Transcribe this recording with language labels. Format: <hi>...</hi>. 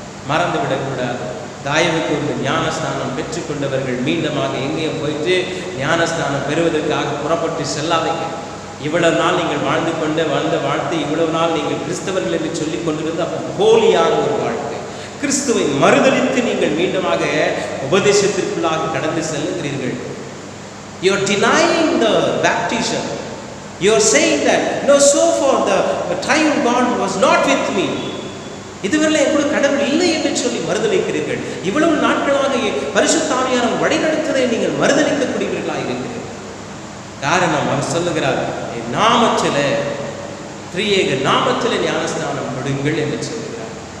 <ta>மறந்துவிடக்கூடாது. தாயவுக்கு ஒரு ஞானஸ்தானம் பெற்றுக்கொண்டவர்கள் மீண்டுமாக எங்கேயும் போயிட்டு ஞானஸ்தானம் பெறுவதற்காக புறப்பட்டு செல்லாதீங்க. இவ்வளவு நாள் நீங்கள் வாழ்ந்து கொண்டு வந்த வாழ்த்து, இவ்வளவு நாள் நீங்கள் கிறிஸ்தவர்கள் என்று சொல்லிக் கொண்டிருந்த போலியான ஒரு வாழ்க்கை, கிறிஸ்துவை மறுதலித்து நீங்கள் மீண்டுமாக உபதேசத்திற்குள்ளாக கடந்து செல்லுகிறீர்கள்.</ta> <en>You are denying the baptism. You are saying that no, so far the triune God was not with me.</en> <ta>இதுவரை என் கூட கடவுள் இல்லை என்று சொல்லி மறுதலிக்கிறீர்கள். இவ்வளவு நாட்களாக பரிசுத்த ஆவியானவர் வழிநடத்துவதை நீங்கள் மறுதலிக்கக்கூடியவர்களாக இருக்கிறீர்கள். காரணம், அவர் சொல்லுகிறார், என் நாமத்திலே, திரியேக நாமத்திலே ஞானஸ்நானம் கொடுங்கள் என்று சொல்லுகிறார்.</ta>